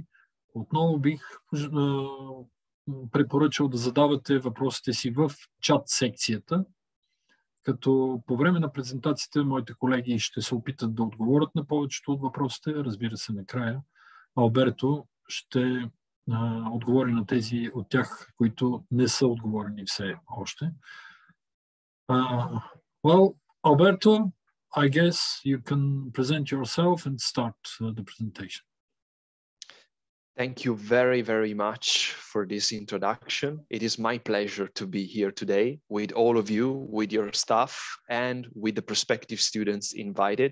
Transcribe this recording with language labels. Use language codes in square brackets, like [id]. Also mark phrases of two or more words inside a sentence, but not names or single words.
[bg] Отново бих препоръчал да задавате въпросите си в чат секцията, като по време на презентацията моите колеги ще се опитат да отговорят на повечето от въпросите. Разбира се, накрая Алберто ще отговори на тези от тях, които не са отговорени все още. [en] Well, Alberto, I guess you can present yourself and start the presentation. Thank you very, very much for this introduction. It is my pleasure to be here today with all of you, with your staff, and with the prospective students invited.